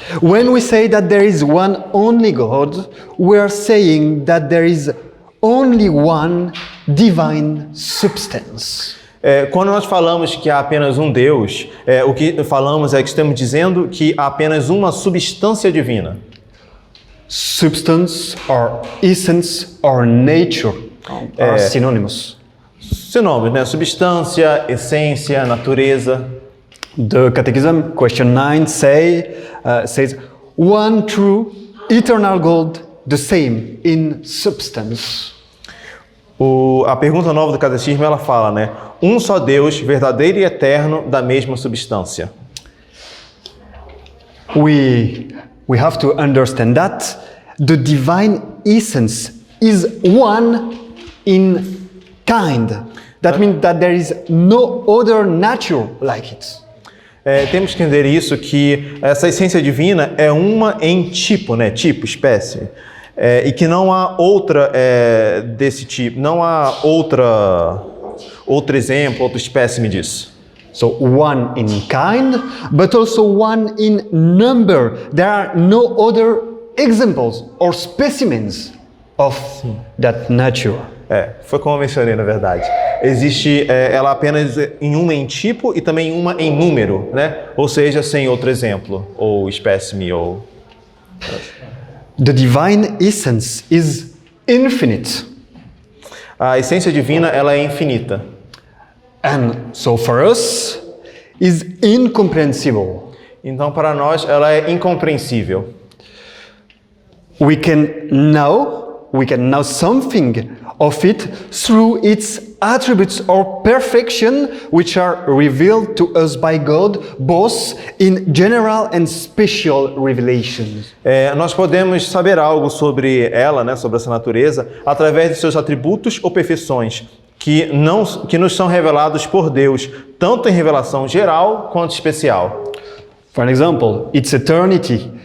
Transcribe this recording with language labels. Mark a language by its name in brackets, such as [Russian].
[English] When we say that there is one only God, we are saying that there is only one divine substance. [Portuguese] Quando nós falamos que há apenas um Deus, o que falamos é que estamos dizendo que há apenas uma substância divina. [English] Substance or essence or nature are synonymous. [Portuguese] Sinônimos, né? Substância, essência, natureza. [English] The Catechism, question 9, says, one true, eternal God, the same in substance. [Portuguese] A pergunta nova do Catecismo, ela fala, né? Um só Deus, verdadeiro e eterno, da mesma substância. [English] We have to understand that the divine essence is one in kind. That means that there is no other nature like it. [Portuguese] Temos que entender isso, que essa essência divina é uma em tipo, né? Tipo, espécie. E que não há outra desse tipo, não há outro exemplo, outro espécime disso. [English] So one in kind, but also one in number. There are no other examples or specimens of that nature. [Portuguese] Foi como eu mencionei, na verdade. Existe ela apenas em uma em tipo e também uma em número, né? Ou seja, sem outro exemplo, ou espécime, ou... [English] The divine essence is infinite. [Portuguese] A essência divina, ela é infinita. [English] And so for us, is incomprehensible. [Portuguese] Então, para nós, ela é incompreensível. [English] We can know something of it through its attributes or perfection, which are revealed to us by God, both in general and special revelations. [Portuguese] Nós podemos saber algo sobre ela, né, sobre essa natureza, através de seus atributos ou perfeições, que nos são revelados por Deus, tanto em revelação geral quanto especial. [English] For example, its eternity